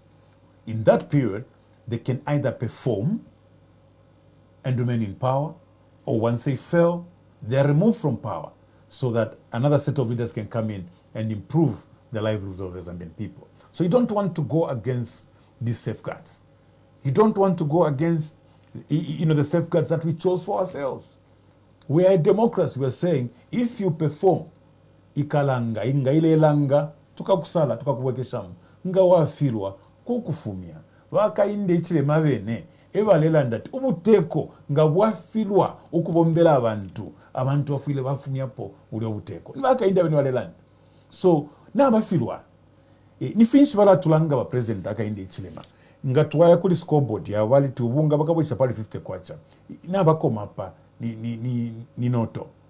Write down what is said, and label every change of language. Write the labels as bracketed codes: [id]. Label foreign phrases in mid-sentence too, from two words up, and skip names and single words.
[en] In that period, they can either perform and remain in power, or once they fail, they are removed from power so that another set of leaders can come in and improve the livelihood of the Zambian people. So you don't want to go against these safeguards. You don't want to go against the safeguards that we chose for ourselves. We are a democracy. We are saying, if you perform, [bem] ikalanga, inga ile langa, tukakusala, tukakuwekeshamu, nga wafirwa, kukufumia, Bakayinde Ichilema bene ebalela ndati ubuteeko nga bwafirwa okubombera abantu bafiire bafumyapo uli obuteeko nibakayinda bene balela so n'abafirwa ni finshi balatulanga ba president akayinde Ichilema nga twaya kuli scoreboard ya bali tubunga bakabwisha pali 50 kwacha n'abakoma pa ni noto